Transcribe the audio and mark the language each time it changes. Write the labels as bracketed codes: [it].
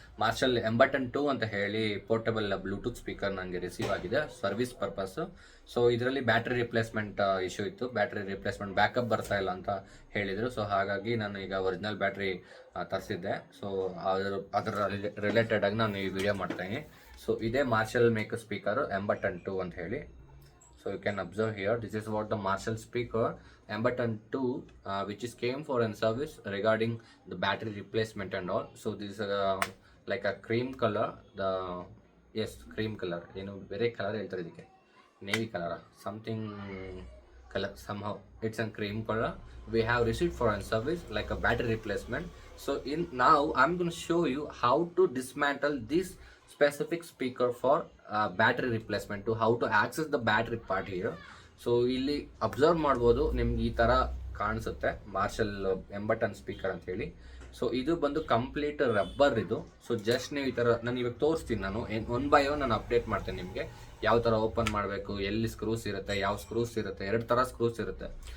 [kn] Marshal ಎಂಬಟನ್ 2 ಅಂತ ಹೇಳಿ portable Bluetooth speaker ನನಗೆ ರಿಸೀವ್ ಆಗಿದೆ ಸರ್ವಿಸ್ ಪರ್ಪಸ್. ಸೊ ಇದರಲ್ಲಿ ಬ್ಯಾಟ್ರಿ ರಿಪ್ಲೇಸ್ಮೆಂಟ್ ಇಶ್ಯೂ ಇತ್ತು. ಬ್ಯಾಟ್ರಿ ರಿಪ್ಲೇಸ್ಮೆಂಟ್ ಬ್ಯಾಕಪ್ ಬರ್ತಾ ಇಲ್ಲ ಅಂತ ಹೇಳಿದರು. ಸೊ ಹಾಗಾಗಿ ನಾನು ಈಗ ಒರಿಜಿನಲ್ ಬ್ಯಾಟ್ರಿ ತರಿಸಿದ್ದೆ. ಸೊ ಅದರ ರಿಲೇಟೆಡ್ ಆಗಿ ನಾನು ಈ ವಿಡಿಯೋ ಮಾಡ್ತಾಯಿದ್ದೀನಿ. ಸೊ ಇದೇ ಮಾರ್ಷಲ್ ಮೇಕ್ ಸ್ಪೀಕರು ಎಂಬಟನ್ 2 ಅಂತ ಹೇಳಿ. [en] So you can observe here, this is what the Marshall speaker Emberton 2 which is came for in service regarding the battery replacement and all. So this is like a cream color, the cream color, very color [kn] ಹೇಳ್ತಾರೆ ಇದಕ್ಕೆ, [en] navy color something color, somehow it's a cream color. We have received for in service like a battery replacement. So now I'm going to show you how to dismantle this specific speaker for battery replacement, to how to access the battery part here. [kn] So ಇಲ್ಲಿ observe ಮಾಡ್ಬೋದು, ನಿಮ್ಗೆ ಈ ಥರ ಕಾಣಿಸುತ್ತೆ marshal ಎಂಬಟನ್ speaker ಅಂತ ಹೇಳಿ. So ಇದು ಬಂದು ಕಂಪ್ಲೀಟ್ ರಬ್ಬರ್ ಇದು. ಸೊ ಜಸ್ಟ್ ನೀವು ಈ ಥರ ನಾನು ಇವಾಗ ತೋರಿಸ್ತೀನಿ, ನಾನು ಒನ್ ಬೈ ಒನ್ ನಾನು ಅಪ್ಡೇಟ್ ಮಾಡ್ತೇನೆ ನಿಮಗೆ. ಯಾವ ಥರ ಓಪನ್ ಮಾಡಬೇಕು, ಎಲ್ಲಿ ಸ್ಕ್ರೂಸ್ ಇರುತ್ತೆ, ಯಾವ ಸ್ಕ್ರೂಸ್ ಇರುತ್ತೆ, ಎರಡು ಥರ ಸ್ಕ್ರೂಸ್ ಇರುತ್ತೆ.